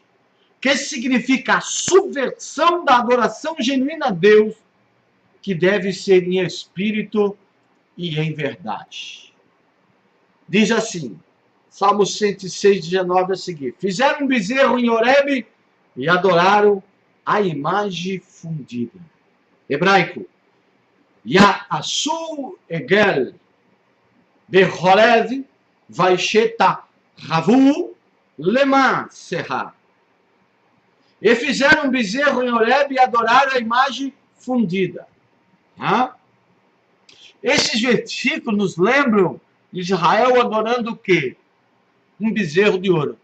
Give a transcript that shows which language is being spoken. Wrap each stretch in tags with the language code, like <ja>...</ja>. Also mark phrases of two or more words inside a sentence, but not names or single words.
<pt>Que significa a subversão da adoração genuína a Deus, que deve ser em espírito e em verdade. Diz assim, Salmo 106, 19 a seguir. Fizeram um bezerro em Horebe e adoraram a imagem fundida. Hebraico.</pt> <he>יעשו עגל בחורב וישתחוו למסכה.</he> <pt>E fizeram um bezerro em Horebe e adoraram a imagem fundida. Esses versículos nos lembram de Israel adorando o quê? Um bezerro de ouro.</pt>